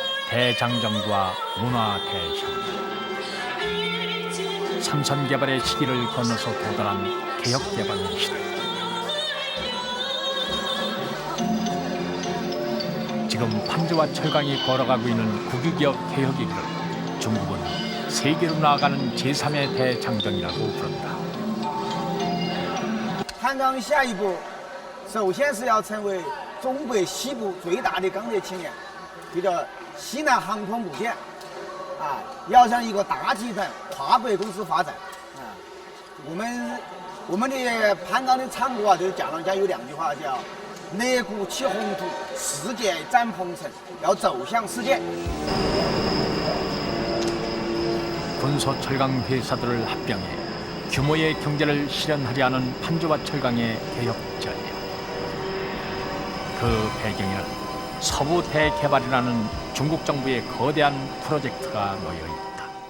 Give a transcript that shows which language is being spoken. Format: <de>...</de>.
<ko>대장정과 문화 대혁명, 삼선 개발의 시기를 건너서 도달한 개혁 개방의 시대. 지금 판지와 철강이 걸어가고 있는 국유기업 개혁의 길을 중국은 세계로 나아가는 제3의 대장정이라고 부른다.</ko> <zh>汉钢下一步，首先是要成为中北西部最大的钢铁企业，这个西南航空母舰，要向一个大集团跨国公司发展，我们的盘钢的产国就是讲人家有两句话叫“肋骨起宏图，世界展鹏程”，要走向世界。</zh> <ko>군소철강 회사들을 합병해 규모의 경제를 실현하려 하는 판조와 철강의 개혁 전략. 그 배경에는 서부 대개발이라는 중국 정부의 거대한 프로젝트가 놓여 있다.</ko>